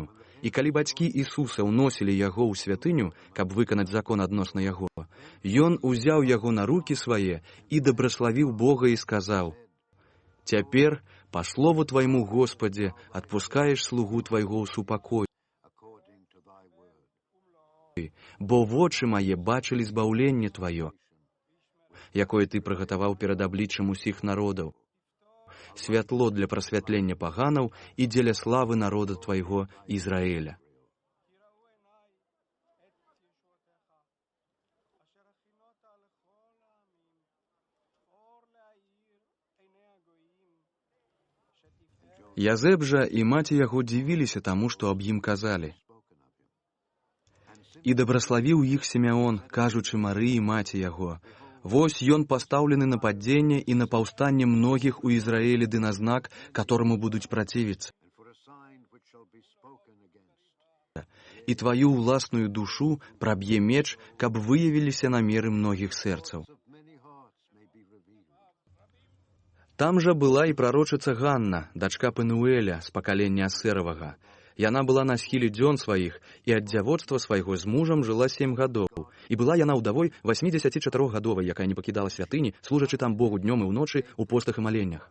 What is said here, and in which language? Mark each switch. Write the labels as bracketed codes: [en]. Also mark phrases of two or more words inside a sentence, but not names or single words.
[be] І калі бацькі Ісуса ўносілі яго ў святыню, каб выканаць закон адносна яго, ён узяў яго на рукі свае і дабраславіў Бога і сказаў: «Цяпер, па слову Твайму, Господзе, адпускаеш слугу Твайго ў супакой, [en] According to thy word. [be] бо вочы мае бачылі збаўленне Тваё, якое Ты прыгатаваў перад абліччам усіх народаў, святло для прасвятлення паганаў і дзеля славы народа Твайго Ізраіля». Язэп жа і маці яго дзівіліся таму, што аб ім казалі. І дабраславіў іх Сімеон, кажучы Марыі, маці яго: «Вось ён пастаўлены на падзенне і на паўстанне многіх у Ізраілі ды на знак, которому будуць працівіцца. [en] And for a sign which shall be spoken against. [be] І тваю ўласную душу праб'е меч, каб выявіліся намеры многіх сэрцаў». [en] Of many hearts may be revealed. [be] Там жа была і прарочыца Ганна, дачка Пенуэля з пакалення Асэравага. Яна была на схіле дзён сваіх, і ад дзявоцтва свайго з мужам жыла 7 гадоў. І была яна ўдавой 84гадовай, якая не пакідала святыні, служачы там Богу днём і ўночы ў постах і маленнях.